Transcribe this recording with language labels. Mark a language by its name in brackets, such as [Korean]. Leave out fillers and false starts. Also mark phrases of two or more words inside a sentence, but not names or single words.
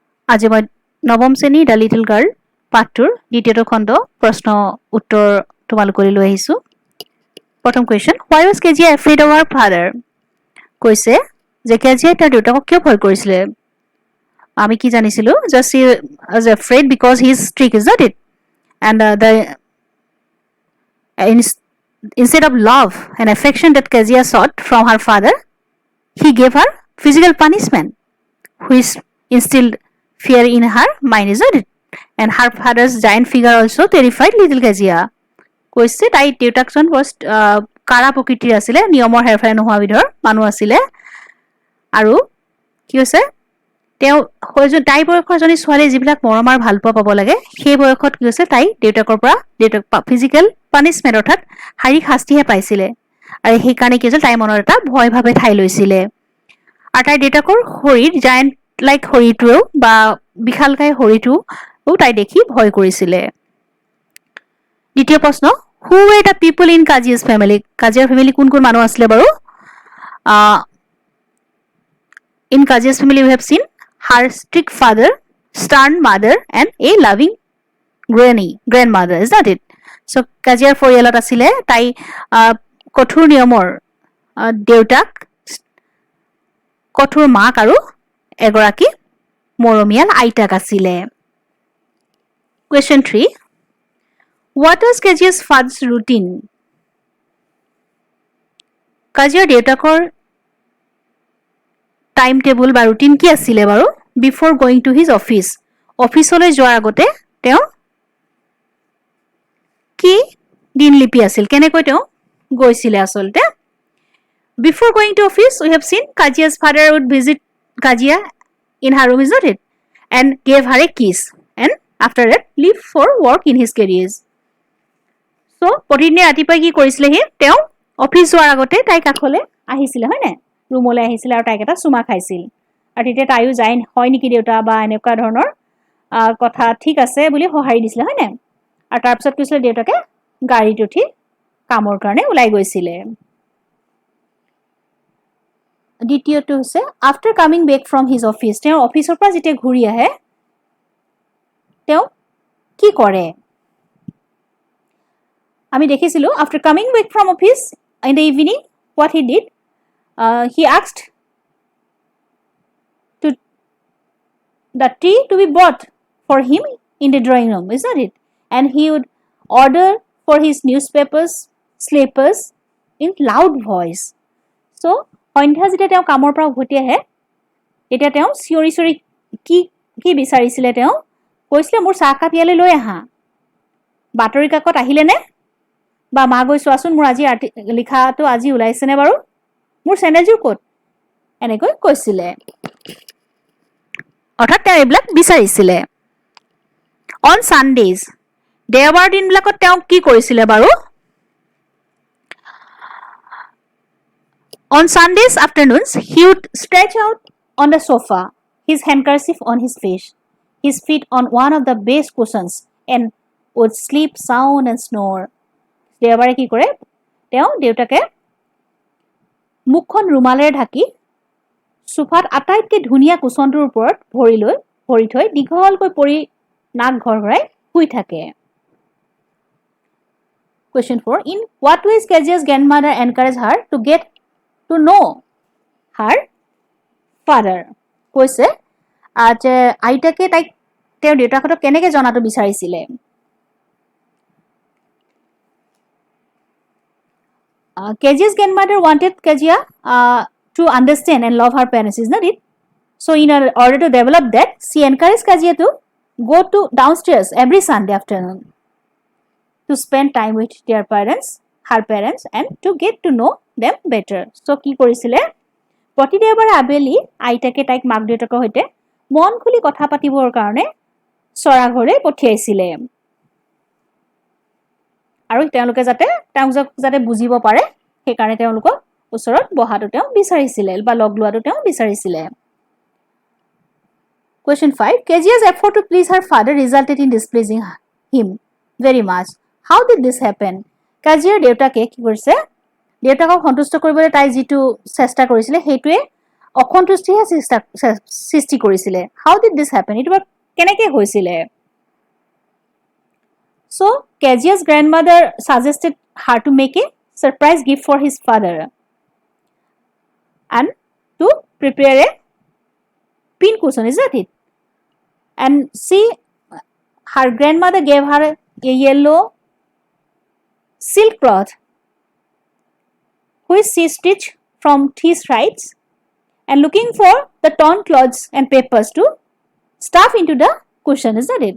[Assamese] আজি মই নৱম শ্ৰেণী দ্য লিটল গাৰ্ল পাঠটোৰ দ্বিতীয়টো খণ্ড প্ৰশ্ন উত্তৰ তোমালোকলৈ লৈ আহিছোঁ। প্ৰথম কুৱেশ্যন, [English] why was কেজিয়া afraid of her father? [Assamese] কৈছে যে কেজিয়াই তাৰ দেউতাকক কিয় ভয় কৰিছিলে? আমি কি জানিছিলোঁ? [English] Just she was afraid because he is strict, is not it? And instead of love and affection that Kezia sought from her father, he gave her physical punishment, which instilled fear in her mind, is not it? And her father's giant figure also terrified little Kezia. [Assamese] কৈছে তাই দেউতাকজন বৰ কাৰা প্ৰকৃতিৰ আছিলে, নিয়মৰ হেৰফেৰ নোহোৱা বিধৰ মানুহ আছিলে। আৰু কি হৈছে, তেওঁ তাই বয়সৰ এজনী ছোৱালী যিবিলাক মৰম আৰু ভাল পোৱা পাব লাগে, সেই বয়সত কি হৈছে তাই দেউতাকৰ পৰা [English] physical punishment [Assamese] অৰ্থাৎ শাৰীৰিক শাস্তিহে পাইছিলে। আৰু সেইকাৰণে কি হৈছিল, তাইৰ মনত এটা ভয় ভাৱে ঠাই লৈছিলে। আৰু তাইৰ দেউতাকৰ শৰীৰ [English] giant like [Assamese] শৰীৰটোৱেও বা বিশালকায় শৰীৰটোও তাই দেখি ভয় কৰিছিলে। দ্বিতীয় প্ৰশ্ন, [English] Who were the people in Kezia's family? [Assamese] কাজিয়াৰ ফেমিলি কোন কোন মানুহ আছিলে বাৰু? [English] in Kezia's family we have seen her strict father, stern mother, and a loving grandmother, is that it? [Assamese] So কাজিয়াৰ পৰিয়ালত আছিলে তাই কঠোৰ নিয়মৰ দেউতাক, কঠোৰ মাক আৰু এগৰাকী মৰমীয়াল আইতাক আছিলে। [English] Question 3, what was Kejia's father's routine? [Assamese] কাজিয়াৰ দেউতাকৰ [English] time table [Assamese] বা ৰুটিন কি আছিলে বাৰু? [English] before going to his office, [Assamese] অফিচলৈ যোৱাৰ আগতে তেওঁ কি দিনলিপি আছিল, কেনেকৈ তেওঁ গৈছিলে আচলতে? [English] before going to office we have seen Kezia's father would visit Kajia in her room, is not it? And gave her a kiss and after that leave for work in his careers. [Assamese] So প্ৰতিদিনে ৰাতিপুৱাই কি কৰিছিলে সি? তেওঁ অফিচ যোৱাৰ আগতে তাই কাষলৈ আহিছিলে, হয় নাই? ৰুমলৈ আহিছিলে আৰু তাইক এটা চুমা খাইছিল। আৰু তেতিয়া তাইও যায় হয় নেকি দেউতা বা এনেকুৱা ধৰণৰ কথা ঠিক আছে বুলি সঁহাৰি দিছিলে, হয় নাই? আৰু তাৰপিছত কৈছিলে দেউতাকে গাড়ীত উঠি কামৰ কাৰণে ওলাই গৈছিলে। দ্বিতীয়টো হৈছে [English] after coming back from his office, [Assamese] তেওঁৰ অফিচৰ পৰা যেতিয়া ঘূৰি আহে তেওঁ কি কৰে? আমি দেখিছিলোঁ [English] after coming back from office in the evening what he did, he asked the tea to be bought for him in the drawing room, is not it? And he would order for his newspapers, slippers in loud voice. [Assamese] So সন্ধ্যা যেতিয়া তেওঁ কামৰ পৰা উভতি আহে তেতিয়া তেওঁ চিঞৰি চিঞৰি কি বিচাৰিছিলে? তেওঁ কৈছিলে মোৰ চাহকাপ ইয়ালৈ লৈ আহা, বাতৰি কাকত আহিলেনে, বা মা গৈ চোৱাচোন মোৰ আজি লিখাটো আজি ওলাইছেনে বাৰু, মোৰ চেণ্ডেলযোৰ ক'ত, এনেকৈ কৈছিলে। অৰ্থাৎ তেওঁ এইবিলাক বিচাৰিছিলে। [English] on Sundays, [Assamese] দেওবাৰ দিনবিলাকত তেওঁ কি কৰিছিলে বাৰু? [English] On Sundays afternoons, he would stretch out on the sofa, his handkerchief on his face, his feet on one of the base cushions, and would sleep sound and snore. [Assamese] দেওবাৰে কি কৰে? তেওঁ দেউতাকে মুখখন ৰুমালেৰে ঢাকি সোফাত আটাইতকৈ ধুনীয়া কুচনটোৰ ওপৰত ভৰি থৈ দীঘলকৈ পৰি নাক ঘৰঘৰাই শুই থাকে। [English] Question 4, in what ways Kejia's grandmother encouraged her to get to know her father? [Assamese] কৈছে যে আইতাকে তাইক তেওঁৰ দেউতাকক কেনেকৈ জনাটো বিচাৰিছিলে? [English] Kejia's grandmother wanted Kezia to understand and love her parents, is not it? So in order to develop that, she encouraged Kezia to go to downstairs every Sunday afternoon to spend time with their parents, her parents, and to get to know them better. [Assamese] So কি কৰিছিলে? প্ৰতি দেওবাৰে আবেলি আইতাকে তাইক মাক দেউতাকৰ সৈতে মন খুলি কথা পাতিবৰ কাৰণে চৰাঘৰে পঠিয়াইছিলে। আৰু তেওঁলোকে যাতে বুজিব পাৰে সেইকাৰণে তেওঁলোকক ওচৰত বহাটো তেওঁ বিচাৰিছিলে বা লগ লোৱাটো তেওঁ বিচাৰিছিলে। [English] Question 5, Kejia's effort to please her father resulted in displeasing him very much. How did this happen? [Assamese] কাজিয়াৰ দেউতাকে কি কৰিছে? দেউতাকক সন্তুষ্ট কৰিবলৈ তাই যিটো চেষ্টা কৰিছিলে সেইটোৱে অসন্তুষ্টিহে সৃষ্টি কৰিছিলে। [English] How did this happen? [Assamese] এইটো কেনেকৈ হৈছিলে? [English] So Kezia's grandmother suggested her to make a surprise gift for his father and to prepare a pin cushion, is that it? And her grandmother gave her a yellow silk cloth which she stitched from 3 strands and looking for the torn cloths and papers to stuff into the cushion, is that it?